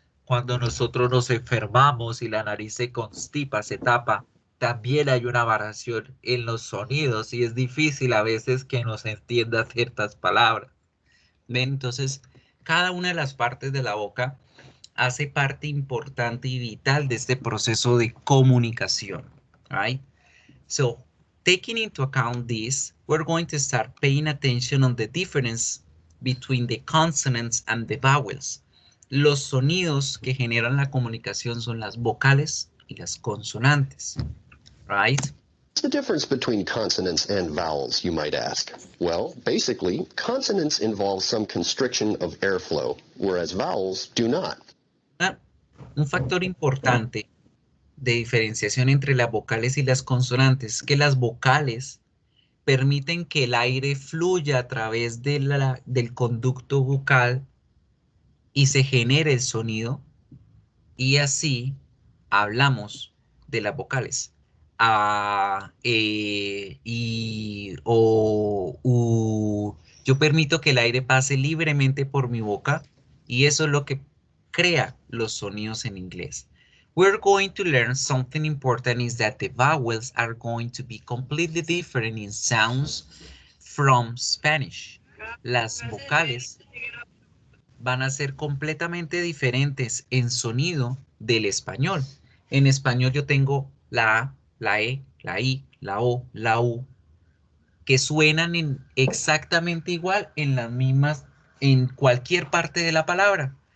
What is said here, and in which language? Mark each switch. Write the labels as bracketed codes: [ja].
[es] Cuando nosotros nos enfermamos y la nariz se constipa, se tapa, también hay una variación en los sonidos y es difícil a veces que nos entienda ciertas palabras. ¿Ven? Entonces, cada una de las partes de la boca hace parte importante y vital de este proceso de comunicación. [en] Right? So, taking into account this, we're going to start paying attention on the difference between the consonants and the vowels. [es] Los sonidos que generan la comunicación son las vocales y las consonantes, [en] right? What's the difference between consonants and vowels, you might ask? Well, basically, consonants involve some constriction of airflow, whereas vowels do not. [es] Un factor importante de diferenciación entre las vocales y las consonantes es que las vocales permiten que el aire fluya a través de del conducto bucal y se genere el sonido, y así hablamos de las vocales. A, I, O, U. Yo permito que el aire pase libremente por mi boca y eso es lo que crea los sonidos en inglés. [en] We're going to learn something important is that the vowels are going to be completely different in sounds from Spanish. [es] Las vocales van a ser completamente diferentes en sonido del español. En español yo tengo la A, la E, la I, la O, la U, que suenan exactamente igual en las mismas, en cualquier parte de la palabra.